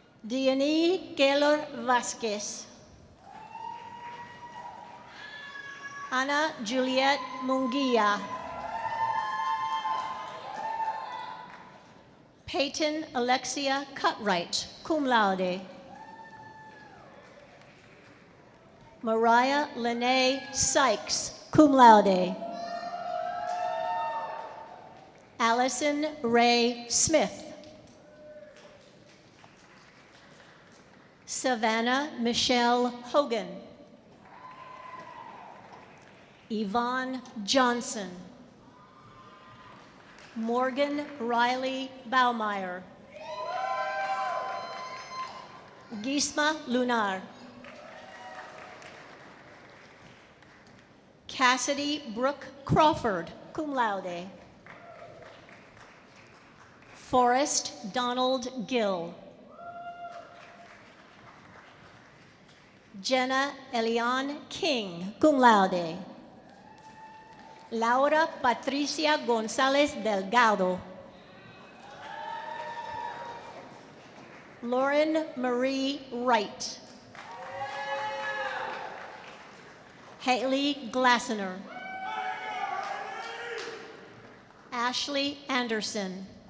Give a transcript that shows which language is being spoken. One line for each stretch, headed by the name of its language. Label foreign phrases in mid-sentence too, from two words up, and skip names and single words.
English: Diany Keller Vasquez. Ana Juliet Munguia. Peyton Alexia Cutright,
Latin: cum laude.
English: Mariah Lene Sykes,
Latin: cum laude.
English: Allison Ray Smith. Savannah Michelle Hogan. Yvonne Johnson. Morgan Riley Baumeier. Gisma Lunar. Cassidy Brooke Crawford,
Latin: cum laude.
English: Forrest Donald Gill. Jenna Eliane King,
Latin: cum laude.
English: Laura Patricia Gonzalez Delgado. Lauren Marie Wright. Haley Glassener. Ashley Anderson.